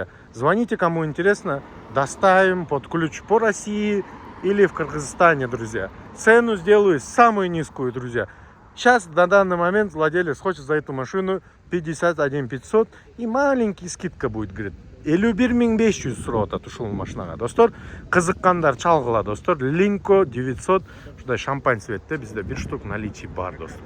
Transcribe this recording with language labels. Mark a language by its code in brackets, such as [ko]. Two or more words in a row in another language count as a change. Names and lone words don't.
[ru] Звоните, кому интересно, доставим под ключ по России или в Кыргызстане, друзья. Цену сделаю самую низкую, друзья. Сейчас, на данный момент, владелец хочет за эту машину 51 500 и маленький скидка будет, говорит. [ky] 51 500 сурап атат ушул машинага. Достор, кызыккандар чалгыла, достор. Линко 900, ушундай шампань цветте бизде 1 [ru] штук наличие [ky] бар, достор.